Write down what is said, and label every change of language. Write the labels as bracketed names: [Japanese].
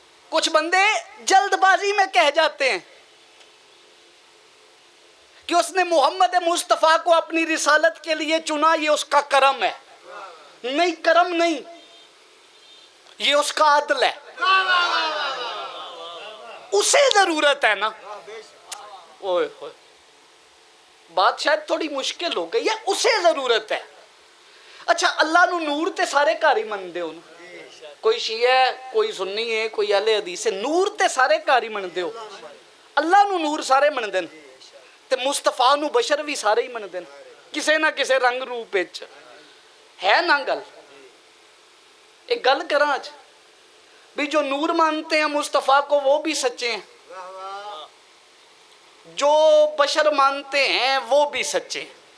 [Urdu] کچھ بندے جلد بازی میں کہہ جاتے ہیں کہ اس نے محمد مصطفیٰ کو اپنی رسالت کے لیے چنا، یہ اس کا کرم ہے. نہیں، کرم نہیں، یہ اس کا عدل ہے. اسے ضرورت ہے نا. اوئے ہوئے. بات شاید تھوڑی مشکل ہو گئی ہے. اسے ضرورت ہے. [Punjabi] اچھا اللہ نو نور تے سارے گھر ہی من دے ہو نا. کوئی شیعہ ہے، کوئی سنی ہے، کوئی اہل حدیث ہے، نور تے سارے گھر ہی من دے ہو. اللہ نو نور سارے من دین تے مصطفیٰ نو بشر بھی سارے ہی من دین کسے نہ کسے رنگ روپ وچ. ہے نا گل. ایک گل کراں [Urdu] آج بھی جو نور مانتے ہیں مصطفیٰ کو وہ بھی سچے ہیں، جو بشر مانتے ہیں وہ بھی سچے ہیں.